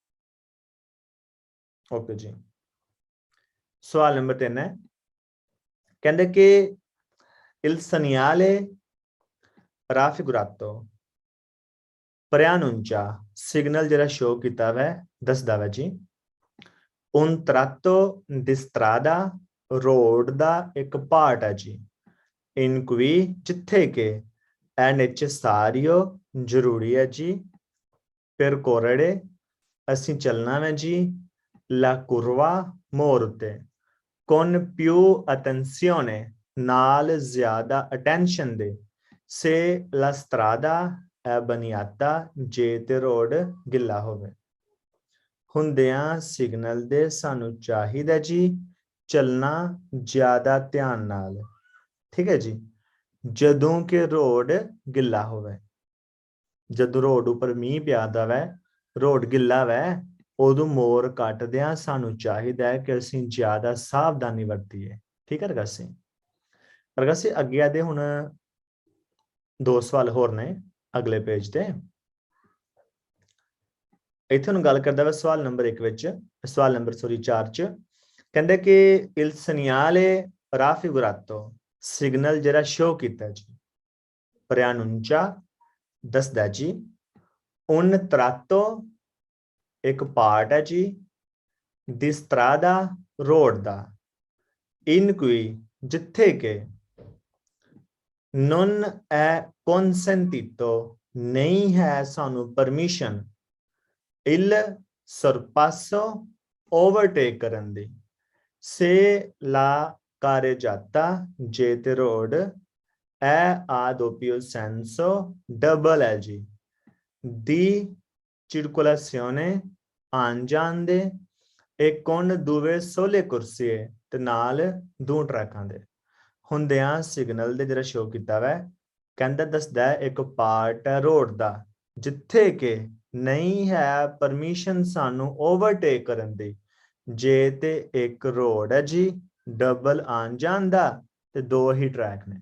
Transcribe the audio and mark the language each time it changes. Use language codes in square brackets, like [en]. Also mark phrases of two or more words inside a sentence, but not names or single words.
[pa] ਓਕੇ ਜੀ ਸਵਾਲ ਨੰਬਰ 3 ਹੈ ਕਹਿੰਦੇ ਕਿ [it] il segnale raffigurato preannuncia [pa] ਸਿਗਨਲ ਜਿਹੜਾ ਸ਼ੋ ਕੀਤਾ ਵੈ ਦੱਸਦਾ ਵੈ ਜੀ [it] un tratto di strada [pa] ਰੋਡ ਦਾ ਇੱਕ ਪਾਰਟ ਹੈ ਜੀ [it] in cui [pa] ਜਿੱਥੇ ਕਿ [it] è necessario [pa] ਜ਼ਰੂਰੀ ਹੈ ਜੀ percorrere ਅਸੀਂ ਚੱਲਣਾ ਵੈ ਜੀ [it] la curva [pa] ਮੋੜ ਉੱਤੇ [it] con più attenzione [pa] ਨਾਲ ਜ਼ਿਆਦਾ attention ਦੇ [it] se la strada è bagnata [pa] ਜੇ ਤੇ ਰੋਡ ਗਿੱਲਾ ਹੋਵੇ ਹੁੰਦਿਆਂ ਸਿਗਨਲ ਦੇ ਸਾਨੂੰ ਚਾਹੀਦਾ ਜੀ ਚੱਲਣਾ ਜ਼ਿਆਦਾ ਧਿਆਨ ਨਾਲ ਠੀਕ ਹੈ ਜੀ ਜਦੋਂ ਕਿ ਰੋਡ ਗਿੱਲਾ ਹੋਵੇ ਜਦੋਂ ਰੋਡ ਉੱਪਰ ਮੀਂਹ ਪਿਆਦਾ ਵੈ ਰੋਡ ਗਿੱਲਾ ਵੈ ਉਦੋਂ ਮੋਰ ਕੱਟਦਿਆਂ ਸਾਨੂੰ ਚਾਹੀਦਾ ਹੈ ਕਿ ਅਸੀਂ ਜ਼ਿਆਦਾ ਸਾਵਧਾਨੀ ਵਰਤੀਏ। ਠੀਕ ਹੈ ਰਗਾਸੀ। ਰਗਾਸੀ ਅੱਗੇ ਆਦੇ ਹੁਣ 2 ਸਵਾਲ ਹੋਰ ਨੇ ਅਗਲੇ ਪੇਜ ਤੇ। ਇੱਥੇ ਹੁਣ ਗੱਲ ਕਰਦਾ ਵਾ ਸਵਾਲ ਨੰਬਰ 1 ਵਿੱਚ, ਸਵਾਲ ਨੰਬਰ 4 ਚ ਕਹਿੰਦੇ ਕਿ [it] il segnale raffigurato [pa] ਸਿਗਨਲ ਜਿਹੜਾ ਸ਼ੋ ਕੀਤਾ ਜੀ preannuncia ਦੱਸਦਾ ਜੀ [it] un tratto [pa] ਇੱਕ ਪਾਰਟ ਹੈ ਜੀ ਦੀ strada ਰੋਡ ਦਾ [it] in cui [pa] ਜਿੱਥੇ ਕਿ [it] non è consentito [pa] ਨਹੀਂ ਹੈ ਸਾਨੂੰ ਪਰਮਿਸ਼ਨ [it] il sorpasso [pa] overtake ਕਰਨ ਦੀ [it] se la carreggiata [pa] ਜੇ ਤੇ ਰੋਡ è [it] a doppio senso [pa] ਡਬਲ ਹੈ ਜੀ [it] di circolazione [pa] ਆਉਣ ਜਾਣ ਦੇ [it] e con due sole corsie [pa] ਤੇ ਨਾਲ 2 ਟਰੈਕਾਂ ਦੇ ਹੁੰਦਿਆਂ ਸਿਗਨਲ ਦੇ ਜਿਹੜਾ ਸ਼ੋ ਕੀਤਾ ਵੈ ਕਹਿੰਦਾ ਦੱਸਦਾ ਇੱਕ ਪਾਰਟ ਹੈ ਰੋਡ ਦਾ ਜਿੱਥੇ ਕਿ ਨਹੀਂ ਹੈ ਪਰਮਿਸ਼ਨ ਸਾਨੂੰ ਓਵਰਟੇਕ ਕਰਨ ਦੀ ਜੇ ਤੇ ਇੱਕ ਰੋਡ ਹੈ ਜੀ ਡਬਲ ਆਉਣ ਜਾਣ ਦਾ ਤੇ 2 ਹੀ ਟਰੈਕ ਨੇ।